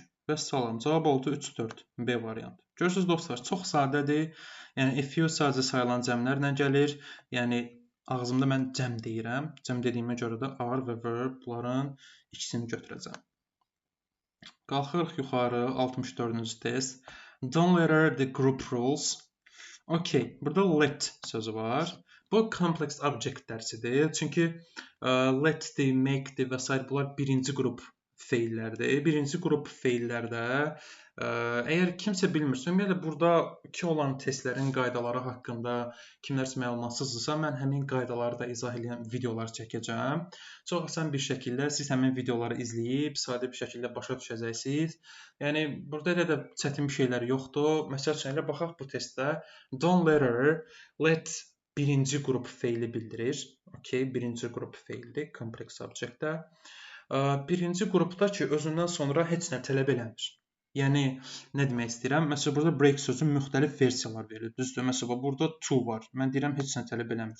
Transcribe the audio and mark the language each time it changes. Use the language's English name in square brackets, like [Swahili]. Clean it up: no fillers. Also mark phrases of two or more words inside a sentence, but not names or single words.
[Azerbaijani] Və salam. Cavab oldu 3-4. B variantı. Görürsünüz dostlar, çox sadədir. Yəni, [English] a few [Azerbaijani] sadəcə sayılan cəmlərlə gəlir. Yəni, ağzımda mən cəm deyirəm. Cəm dediyimə görə də are və were bunların ikisini götürəcəm. Qalxırıq yuxarı, 64-cü test. [English] Don't letter the group rules. [Azerbaijani] Okay, burada let sözü var. Bu [English] complex object [Azerbaijani] dərsidir. Çünki let'dir, make'dir və s. bunlar birinci qrup feillərdir. Birinci qrup feillərdə əgər kimsə bilmirsə, ümumiyyətlə buradakı olan testlərin qaydaları haqqında kimlərsə məlumatsızdırsa, mən həmin qaydaları da izah edən videolar çəkəcəm. Çox asan bir şəkildə siz həmin videoları izləyib, sadə bir şəkildə başa düşəcəksiniz. Yəni, burada elə də çətin bir şeylər yoxdur. Məsəl üçün, elə baxaq bu testdə. [English] Don't letter, [Azerbaijani] let birinci qrup feili bildirir. Okay, birinci qrup feildir, [English] complex object-də. [Azerbaijani] Birinci qrupda ki, özündən sonra heç nə tələb eləmir. Yəni, nə demək istəyirəm? Məsələn, burada break sözü müxtəlif versiyalar verilir. Düzdür? Məsələn, burada to var. Mən deyirəm, heç nə tələb eləmir.